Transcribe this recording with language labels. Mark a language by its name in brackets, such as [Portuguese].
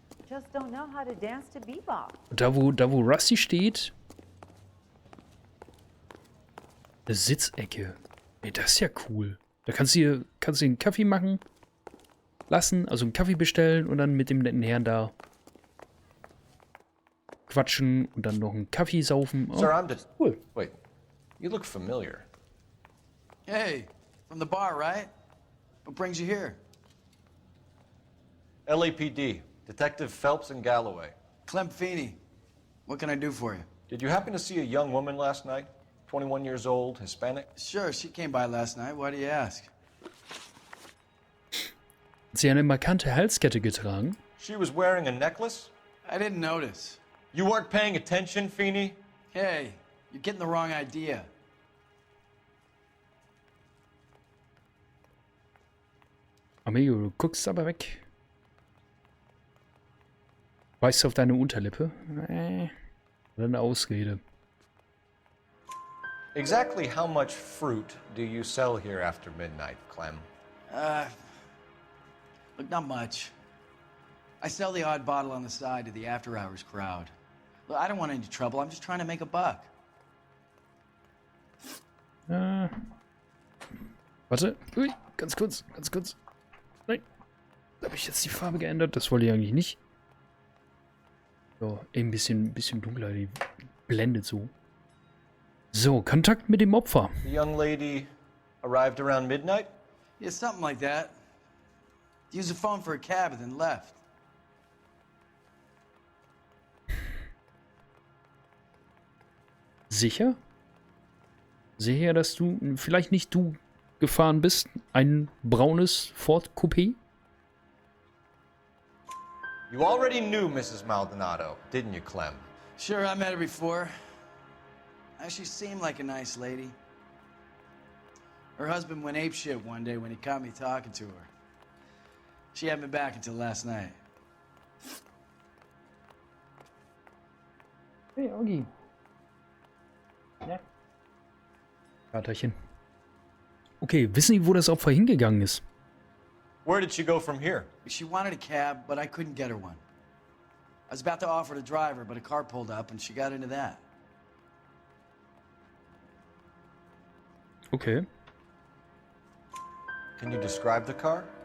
[English] Just don't know how to dance to bebop. [German] Und da wo Rusty steht, eine Sitzecke. Ey, das ist ja cool. Da kannst du einen Kaffee machen lassen, also einen Kaffee bestellen und dann mit dem netten Herrn da quatschen und dann noch einen Kaffee saufen. Oh, [English] Sir, I'm just... Cool. Wait, you look familiar. Hey, from the bar, right? What brings you here? LAPD, Detective Phelps and Galloway. Clem Feeney. What can I do for you? Did you happen to see a young woman last night? 21 years old, Hispanic? Sure, she came by last night. Why do you ask? [German] Hat sie eine markante Halskette getragen? [English] She was wearing a necklace? I didn't notice. You weren't paying attention, Feeney? Hey, you're getting the wrong idea. [German] Amigo, du guckst aber weg. Weißt du auf deine Unterlippe? Eine Ausrede. [English] Exactly how much fruit do you sell here after midnight, Clem? Look, not much. I sell the odd bottle on the side to the after-hours crowd. Look, I don't want any trouble. I'm just trying to make a buck. [German] Warte. Ui, ganz kurz. Nein. Da habe ich jetzt die Farbe geändert. Das wollte ich eigentlich nicht. So, ein bisschen dunkler. Die blendet so. So, Kontakt mit dem Opfer. [English] The young lady arrived around midnight? Yeah, something like that. Used the phone for a cab and then left. [German] Sicher? Sicher, dass du, vielleicht nicht du gefahren bist, ein braunes Ford Coupé? [English] You already knew Mrs. Maldonado, didn't you, Clem? Sure, I met her before. She seemed like a nice lady. Her husband went apeshit one day when he caught me talking to her. She hadn't been back until last night. [German] Hey, Augi. Ja. Vaterchen. Okay, wissen Sie, wo das Opfer hingegangen ist? [English] Where did she go from here? She wanted a cab, but I couldn't get her one. I was about to offer to drive her, but a car pulled up and she got into that. Okay. Can you describe the car?